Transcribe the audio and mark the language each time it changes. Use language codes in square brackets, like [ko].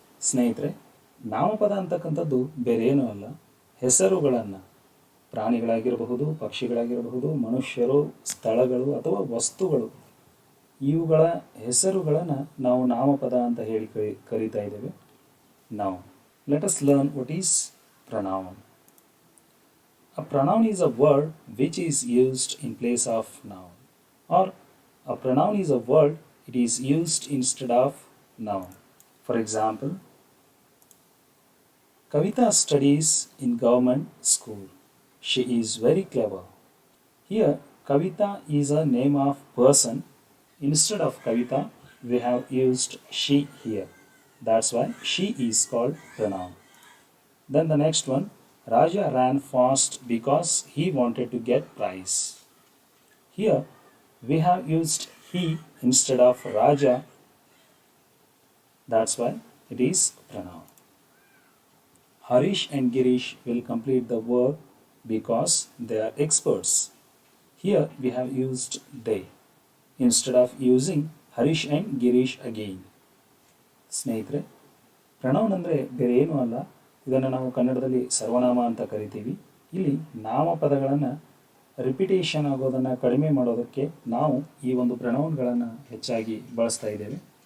[kn] ಸ್ನೇಹಿತರೆ, ನಾಮಪದ ಅಂತಕ್ಕಂಥದ್ದು ಬೇರೆ ಏನೂ ಅಲ್ಲ, ಹೆಸರುಗಳನ್ನು ಪ್ರಾಣಿಗಳಾಗಿರಬಹುದು, ಪಕ್ಷಿಗಳಾಗಿರಬಹುದು, ಮನುಷ್ಯರು, ಸ್ಥಳಗಳು ಅಥವಾ ವಸ್ತುಗಳು, ಇವುಗಳ ಹೆಸರುಗಳನ್ನು ನಾವು ನಾಮಪದ ಅಂತ ಹೇಳಿ ಕರೀತಾ ಇದ್ದೇವೆ. [en] ನಾವು let us learn what is pronoun. A pronoun is a word which is used in place of noun, or a pronoun is a word it is used instead of noun. For example, Kavita studies in government school. She is very clever. Here, Kavita is a name of person. Instead of Kavita, we have used she here. That's why she is called pronoun. Then the next one, Raja ran fast because he wanted to get prize. Here we have used he instead of Raja. That's why it is pronoun. Harish and Girish will complete the work because they are experts. Here we have used they. Instead of using Harish and Girish again. [kn] ಸ್ನೇಹಿತರೆ, pronoun ಅಂದರೆ ಬೇರೆ ಏನೂ ಅಲ್ಲ, ಇದನ್ನು ನಾವು ಕನ್ನಡದಲ್ಲಿ ಸರ್ವನಾಮ ಅಂತ ಕರಿತೀವಿ. ಇಲ್ಲಿ ನಾಮಪದಗಳನ್ನು ರಿಪಿಟೇಷನ್ ಆಗೋದನ್ನು ಕಡಿಮೆ ಮಾಡೋದಕ್ಕೆ ನಾವು ಈ ಒಂದು ಪ್ರನೌನ್ಗಳನ್ನು ಹೆಚ್ಚಾಗಿ ಬಳಸ್ತಾ ಇದ್ದೇವೆ.